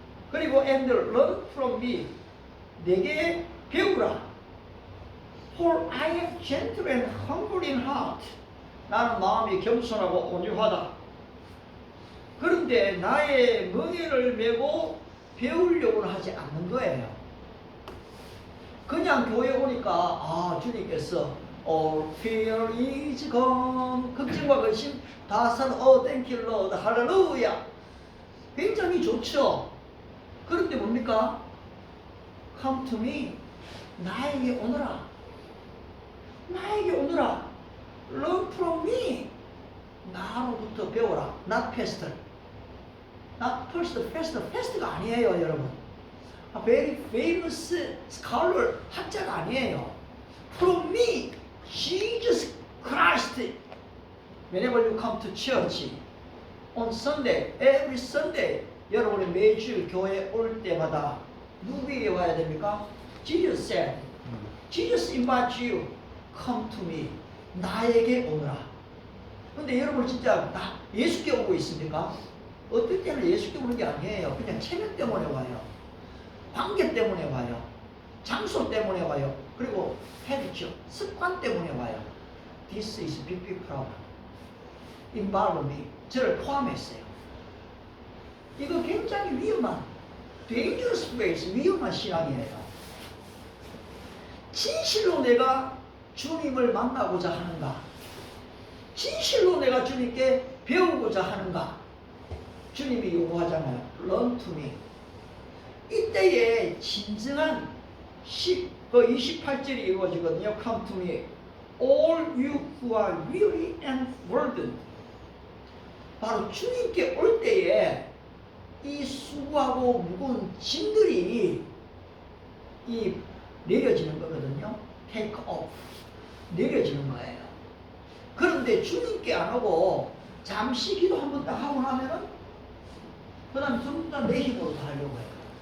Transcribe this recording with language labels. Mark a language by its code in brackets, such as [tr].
[ko] 그리고 [en] and learn from me. [ko] 내게 배우라. [en] For I am gentle and humble in heart. [ko] 나는 마음이 겸손하고 온유하다. 그런데 나의 멍에를 메고 배우려고는 하지 않는 거예요. 그냥 교회 오니까 아 주님께서 [en] all fear is gone [ko] 걱정과 근심 다 산 [en] thank you Lord [ko] 할렐루야 굉장히 좋죠. 그런데 뭡니까? [en] come to me [ko] 나에게 오너라 나에게 오너라 [en] learn from me [ko] 나로부터 배워라 [en] not pastor not first pastor pastor가 [ko] 아니에요 여러분. [en] A very famous scholar [ko] 학자가 아니에요. [en] From me, Jesus Christ. Whenever you come to church on Sunday, every Sunday, [ko] 여러분이 매주 교회 올 때마다 누구에게 와야 됩니까? [en] Jesus said, Jesus invites you, come to me. [ko] 나에게 오너라. 근데 여러분 진짜 예수께 오고 있습니까? 어떨 때는 예수께 오는 게 아니에요. 그냥 체면 때문에 와요. 관계 때문에 와요. 장소 때문에 와요. 그리고 해비죠. 습관 때문에 와요. [en] This is big problem. Involve me. [ko] 저를 포함했어요. 이거 굉장히 위험한 [en] dangerous place, [ko] 위험한 신앙이에요. 진실로 내가 주님을 만나고자 하는가? 진실로 내가 주님께 배우고자 하는가? 주님이 요구하잖아요. [en] Learn to me. [ko] 이때에 진정한 28절이 이루어지거든요. [en] Come to me, all you who are weary and burdened. [ko] 바로 주님께 올 때에 이 수고하고 무거운 짐들이 이 내려지는 거거든요. [en] Take off. [ko] 내려지는 거예요. 그런데 주님께 안 오고 잠시 기도 한번 딱 하고 나면은 그 다음 전부 다 내 힘으로 다 하려고 해요.